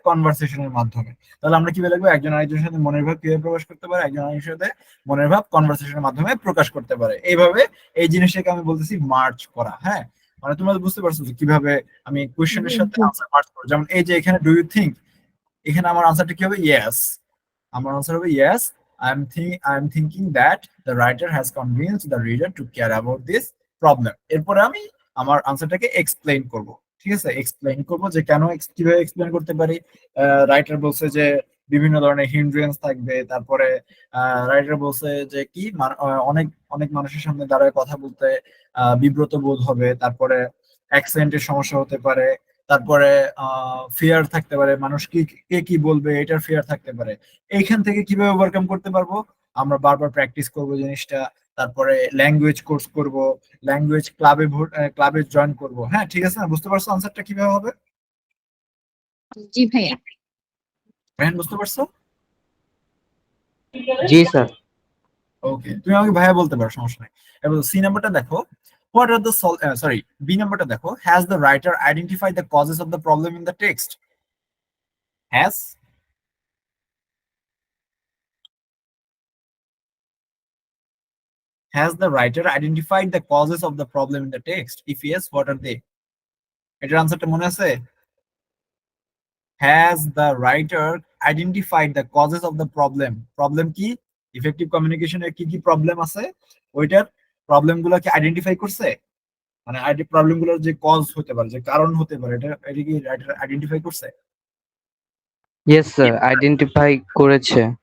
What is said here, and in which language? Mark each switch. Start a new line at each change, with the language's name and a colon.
Bangla: কনভারসেশনের মাধ্যমে। তাহলে আমরা কিভাবে লিখবো? একজন আরেকজনের সাথে মনের ভাব কিভাবে প্রকাশ করতে পারে, একজন আরেকজনের সাথে মনের ভাব কনভারসেশনের মাধ্যমে প্রকাশ করতে পারে। এইভাবে এই জিনিসটাকে আমি বলতেছি মার্চ করা, হ্যাঁ মানে তোমরা বুঝতে পারছো যে কিভাবে আমি কোশ্চেনের সাথে আনসার মার্চ করবো। যেমন এই যে এখানে ডু ইউ থিঙ্ক, এখানে আমার আনসারটা কি হবে?
English: yes,
Bangla: আমার আনসার হবে
English: Yes, I'm thinking that the writer has convinced the reader to care about this problem.
Bangla: এরপরে আমি আমার আনসারটাকে এক্সপ্লেইন করব, ঠিক আছে? এক্সপ্লেইন করব যে কেন, কিভাবে এক্সপ্লেইন করতে পারি। রাইটার বলছে যে বিভিন্ন ধরনের হিন্ড্রেন্স থাকবে, তারপরে রাইটার বলছে যে কি অনেক অনেক মানুষের সামনে দাঁড়ায় কথা বলতে বিব্রত বোধ হবে, তারপরে অ্যাকসেন্টের সমস্যা হতে পারে, তারপরে ফিয়ার থাকতে পারে, মানুষ কি কে কি বলবে এটার ফিয়ার থাকতে পারে। এইখান থেকে কিভাবে ওভারকাম করতে পারবো? আমরা বারবার প্র্যাকটিস করব জিনিসটা, তারপরে ল্যাঙ্গুয়েজ কোর্স করব, ল্যাঙ্গুয়েজ ক্লাবে জয়েন করব, হ্যাঁ ঠিক আছে না? বুঝতে পারছো আনসারটা কিভাবে হবে? জি ভাইয়া। বুঝতে পারছো? জি স্যার। ওকে, তুমি আমাকে ভাইয়া বলতে পারো, সমস্যা নাই। এবার সি নাম্বারটা দেখো,
English: what are the sorry,
Bangla: B নাম্বারটা দেখো,
English: has the writer identified the causes of the problem in the text? Has the writer identified the causes of the problem in the text? If yes, what are they?
Bangla: এটার আনসারটা মনে আছে?
English: Has the writer identified the causes of the problem?
Bangla: Problem কি? Effective কমিউনিকেশনের কি কি problem আছে, ওইটার প্রবলেম গুলো কি আইডেন্টিফাই করছে? মানে প্রবলেম গুলোর যে কজ হতে পারে, যে কারণ হতে পারে, এটা কি রাইটার আইডেন্টিফাই করছে? ইয়েস স্যার, আইডেন্টিফাই করেছে।